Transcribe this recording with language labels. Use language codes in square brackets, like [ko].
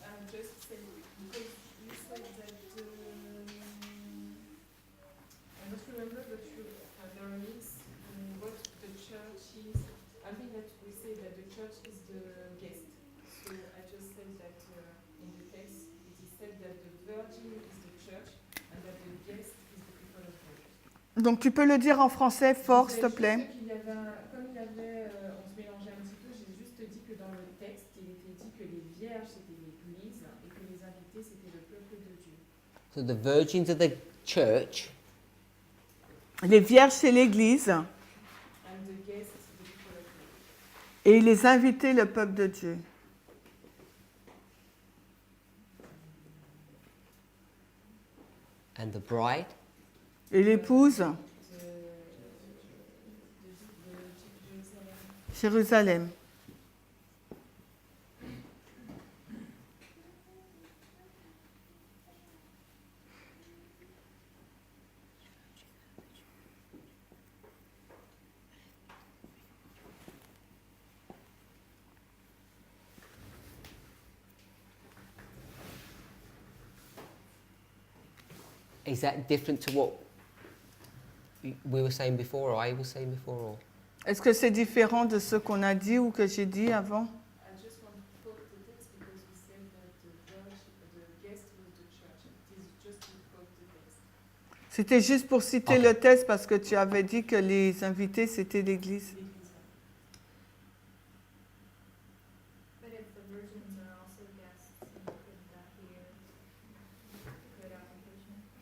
[en] Just say, because you said that I must remember that there is what the church is. I think that we say that the church is the guest. So I just said that in the text it is said that the virgin is the church and that the guest is the people of God. [fr] Donc tu peux le dire en français fort, s'il te plaît. Comme il y avait, on se mélangeait un petit peu, j'ai juste dit que dans le texte, il était dit que les vierges c'était l'Église et que les invités c'était le peuple de Dieu. [en] So the virgins of the church [fr] Les vierges, c'est l'Église, [en] And the guests, the people of God. [fr] et les invités, le peuple de Dieu. [en] and the bride. [fr] Et l'épouse, Jérusalem. [en] Is that different to what we were saying before, or I was saying before? Or? [fr] Est-ce que c'est différent de ce qu'on a dit ou que j'ai dit avant? [en] I just want to quote the text because we said that the guest was the church. It is just to quote the text. [fr] C'était juste pour citer Ok. le texte parce que tu avais dit que les invités, c'était l'Église. [en] But if the virgins are also guests, then couldn't that be a good application?